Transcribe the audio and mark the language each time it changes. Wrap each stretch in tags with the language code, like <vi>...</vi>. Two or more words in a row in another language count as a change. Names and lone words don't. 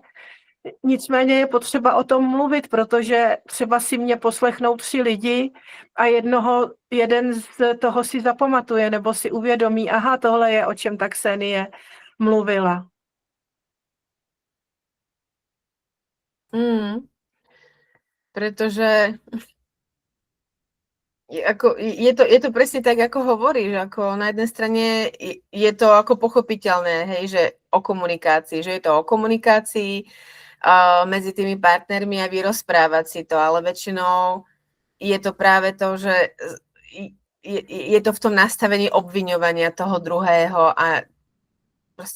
<cs>Nicméně je potřeba o tom mluvit, protože třeba si mě poslechnou 3 lidi a jeden z toho si zapamatuje nebo si uvědomí, aha, tohle je, o čem tak Ksenie mluvila.</cs> <sk>Pretože je to presne tak, ako hovoríš, ako na jednej strane je to ako pochopiteľné, hej, že o komunikácii, že je to o komunikácii medzi tými partnermi a vyrozprávať si to, ale väčšinou je to práve to, že je to v tom nastavení obviňovania toho druhého a proste</sk>